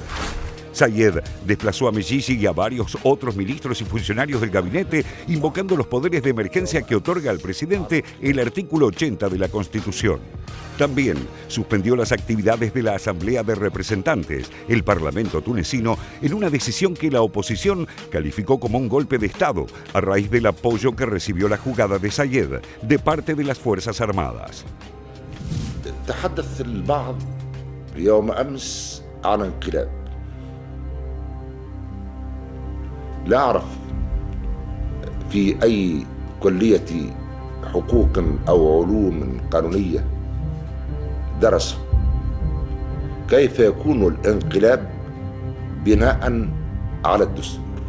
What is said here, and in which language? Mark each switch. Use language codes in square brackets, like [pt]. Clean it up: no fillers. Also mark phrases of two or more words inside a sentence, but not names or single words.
[es] Saied desplazó a Mechichi y a varios otros ministros y funcionarios del gabinete, invocando los poderes de emergencia que otorga al presidente el artículo 80 de la Constitución. También suspendió las actividades de la Asamblea de Representantes, el Parlamento tunecino, en una decisión que la oposición calificó como un golpe de Estado, a raíz del apoyo que recibió la jugada de Saied de parte de las Fuerzas Armadas. [ar] تحدث البعض يوم أمس عن انقلاب. لا أعرف في أي كلية حقوق أو علوم قانونية درسوا كيف يكون الانقلاب بناء على الدستور.